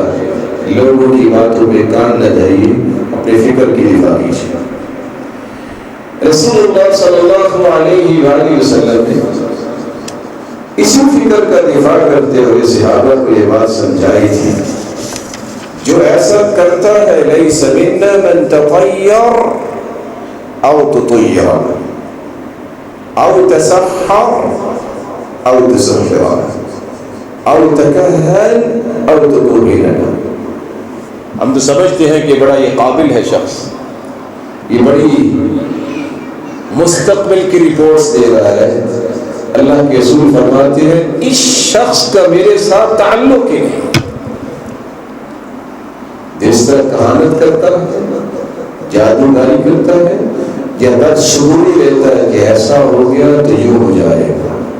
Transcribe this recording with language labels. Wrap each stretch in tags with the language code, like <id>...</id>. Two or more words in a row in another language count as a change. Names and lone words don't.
<ur>لوگوں کی باتوں پہ کان نہ دھریے، اپنے فکر کی دفاع کیجیے۔ رسول اللہ صلی اللہ علیہ وآلہ وسلم نے اسی فکر کا دفاع کرتے ہوئے صحابہ کو یہ بات سمجھائی تھی، جو ایسا کرتا ہے</ur> <ar>لیس منا من تطیر او تطیر او تسحر او تسحر او تکہن او تکہن۔</ar> <ur>ہم تو سمجھتے ہیں کہ بڑا یہ قابل ہے شخص، یہ بڑی مستقبل کی رپورٹس دے رہا ہے. اللہ کے رسول فرماتے ہیں اس شخص کا میرے ساتھ تعلق ہی نہیں. جس طرح کہانت کرتا ہے، جادوگری کرتا ہے یا بدشگونی لیتا ہے کہ ایسا ہو گیا تو یوں ہو جائے گا.</ur>